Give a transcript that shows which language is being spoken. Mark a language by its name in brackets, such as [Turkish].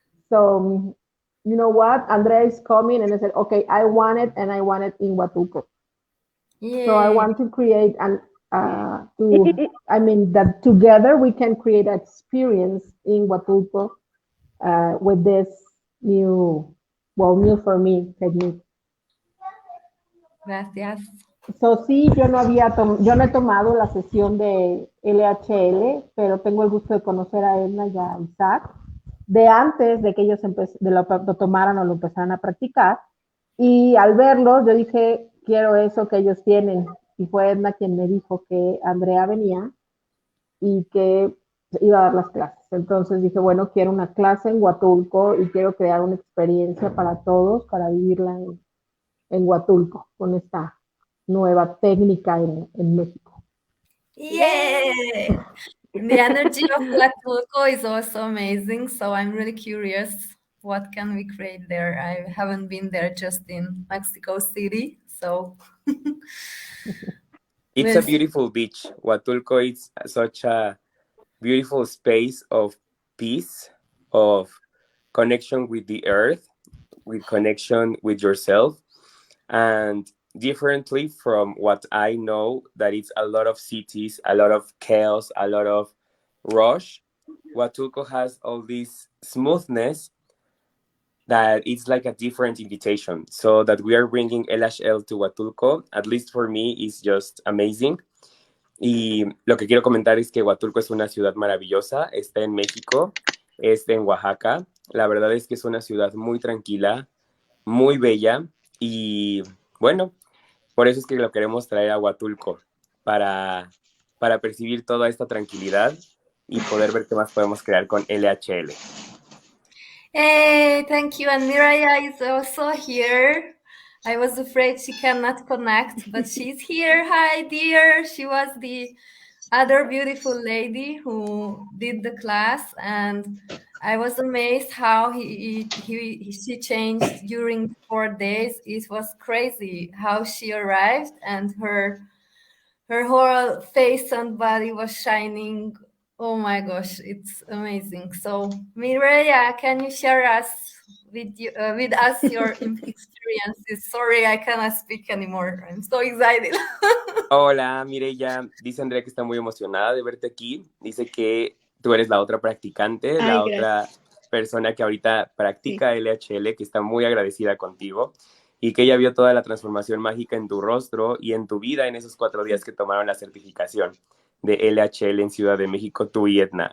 [English] So you know what? Andrea is coming, and I said, okay, I want it, and I want it in Huatulco. Yay. So I want to create that together we can create an experience in Huatulco with this new for me technique. [Spanish] Gracias. So sí, yo no he tomado la sesión de LHL, pero tengo el gusto de conocer a Edna y a Isaac de antes de que ellos lo tomaran o lo empezaran a practicar. Y al verlos, yo dije, quiero eso que ellos tienen. Y fue Edna quien me dijo que Andrea venía y que iba a dar las clases. Entonces dije, bueno, quiero una clase en Huatulco y quiero crear una experiencia para todos, para vivirla en Huatulco, con esta nueva técnica en México. Yay! [English] The energy of Huatulco is also amazing, so I'm really curious what can we create there. I haven't been there, just in Mexico City, so it's a beautiful beach. Huatulco is such a beautiful space of peace, of connection with the earth, with connection with yourself, and differently from what I know, that it's a lot of cities, a lot of chaos, a lot of rush. Huatulco has all this smoothness that it's like a different invitation. So that we are bringing LHL to Huatulco, at least for me, is just amazing. [Spanish] Y lo que quiero comentar es que Huatulco es una ciudad maravillosa, está en México, está en Oaxaca. La verdad es que es una ciudad muy tranquila, muy bella, y bueno, por eso es que lo queremos traer a Huatulco, para percibir toda esta tranquilidad y poder ver qué más podemos crear con LHL. [English] Hey, thank you. And Miraya is also here. I was afraid she cannot connect, but she's here. Hi, dear. She was the other beautiful lady who did the class, and I was amazed how she changed during 4 days. It was crazy how she arrived, and her whole face and body was shining. Oh my gosh, it's amazing. So Mireya, can you share us with us your experiences? Sorry, I cannot speak anymore. I'm so excited. [Spanish] Hola, Mireya. Dice Andrea que está muy emocionada de verte aquí. Dice que tú eres la otra practicante, la otra persona que ahorita practica LHL, que está muy agradecida contigo y que ella vio toda la transformación mágica en tu rostro y en tu vida en esos 4 días que tomaron la certificación de LHL en Ciudad de México, tú y Edna.